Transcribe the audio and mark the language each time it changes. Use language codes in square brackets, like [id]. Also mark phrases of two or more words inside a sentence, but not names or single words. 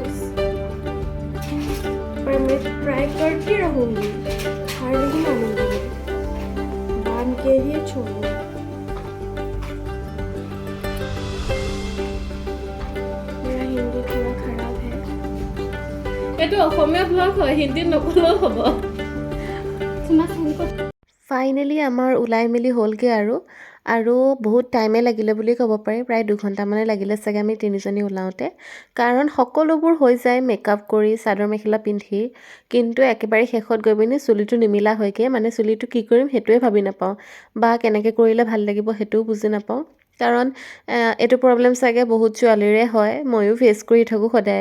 [hi] पर मैं ट्राई करती रहूँगी, हार नहीं मानूंगी, बांध के ही छोड़ूंगी। [as] এইটো অসমীয়া ব্লগ হয়, হিন্দীত নকলেও হ'ব। ফাইনেলি আমাৰ ওলাই মেলি হ'লগৈ আৰু বহুত টাইমে লাগিলে বুলি ক'ব পাৰি, প্ৰায় 2 ঘণ্টামানে লাগিলে চাগে আমি তিনিজনী ওলাওঁতে, কাৰণ সকলোবোৰ হৈ যায় মেকআপ কৰি চাদৰ মেখেলা পিন্ধি, কিন্তু একেবাৰে শেষত গৈ পিনি চুলিটো নিমিলা হয়গৈ, মানে চুলিটো কি কৰিম সেইটোৱে ভাবি নাপাওঁ, বা কেনেকৈ কৰিলে ভাল লাগিব সেইটোও বুজি নাপাওঁ, কাৰণ এইটো প্ৰব্লেম চাগে বহুত ছোৱালীৰে হয়, ময়ো ফেচ কৰি থাকোঁ সদায়ে।